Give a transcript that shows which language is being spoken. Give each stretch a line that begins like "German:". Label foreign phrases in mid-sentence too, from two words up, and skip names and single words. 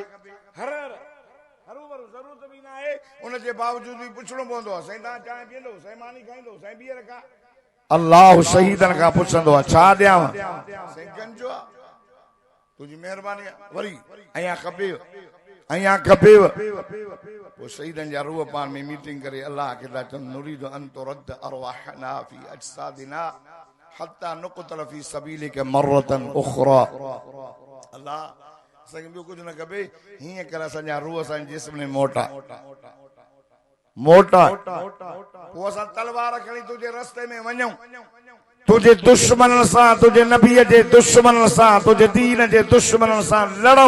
Sindhi: हर हर हरू ज़रूरत बि न आहे, उनजे बावजूद बि पुछणो पवंदो आहे साईं तव्हां चांहि पीअंदो, साईं मानी खाईंदो, साईं बीह रखा। अल्लाह शहीदनि खां पुछंदो आहे छा ॾियांव? साईं कंजो आहे, तुंहिंजी महिरबानी आहे। वरी अञा खपेव, अञा खपेव। पोइ शहीदनि जा रूह पाण में मीटिंग करे अल्लाह खे था चवनि
Arabic: نريد أن ترد أرواحنا في أجسادنا حتى نقتل في سبيلك مرة أخرى.
Sindhi: अल्लाह असांखे ॿियो कुझु न खपे, हीअं करे असांजा रूह असांजे जिस्म में मोटा पोइ असां तलवार खणी तुंहिंजे रस्ते में वञूं, तुझे दुश्मन सां, तुझे नबीअ जे दुश्मन सां, तुझे दीन जे दुश्मन सां लड़ूं।